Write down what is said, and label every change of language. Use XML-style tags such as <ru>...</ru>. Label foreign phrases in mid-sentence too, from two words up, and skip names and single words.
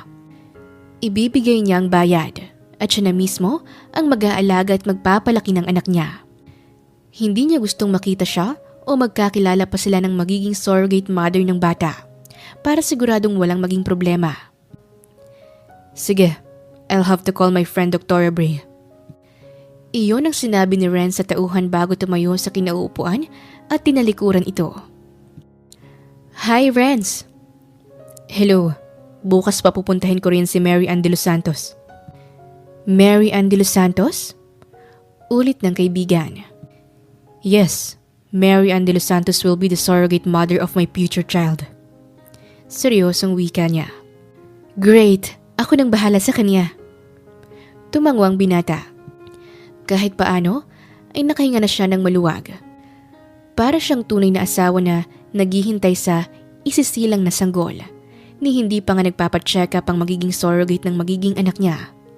<tl>Ibibigay niya ang bayad at siya na mismo ang mag-aalaga at magpapalaki ng anak niya. Hindi niya gustong makita siya o magkakilala pa sila ng magiging</tl> <en>surrogate mother</en> <tl>ng bata para siguradong walang maging problema. Sige,</tl> <en>I'll have to call my friend Dr. Bray.</en> <tl>Iyon ang sinabi ni Ren sa tauhan bago tumayo sa kinauupuan at tinalikuran ito.</tl> <en>Hi, Renz. Hello.</en> <tl>Bukas pa pupuntahin ko rin si Mary Ann de los Santos. Mary Ann de los Santos? Ulit ng kaibigan.</tl> <en>Yes, Mary Ann de los Santos will be the surrogate mother of my future child.</en> <tl>Seryosong wika niya. Great. Ako nang bahala sa kanya. Tumangwang binata. Kahit paano, ay nakahinga na siya ng maluwag. Para siyang tunay na asawa na naghihintay sa isisilang na sanggol ni hindi pa nga nagpapacheck up ang magiging surrogate ng magiging anak niya.</tl>